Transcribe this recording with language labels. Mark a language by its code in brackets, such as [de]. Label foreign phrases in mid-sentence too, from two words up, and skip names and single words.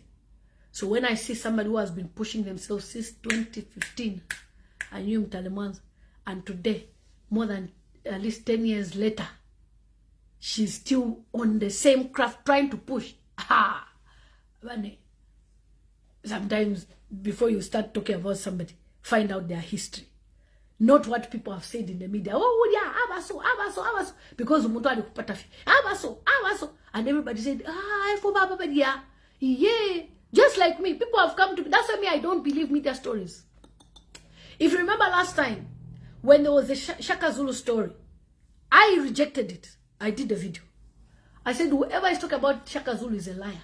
[en] So when I see somebody who has been pushing themselves since 2015, I knew Mutale Mwanza, and today, more than at least 10 years later, she's still on the same craft trying to push. Sometimes before you start talking about somebody, find out their history. not what people have said in the media. Oh yeah, [bem] abaso, because umuntu alikupata abaso, [en] and everybody said, for baba yeah, just like me. People have come to me. That's why me, I don't believe media stories. If you remember last time when there was a Shaka Zulu story, I rejected it. I did a video. I said whoever is talking about Shaka Zulu is a liar.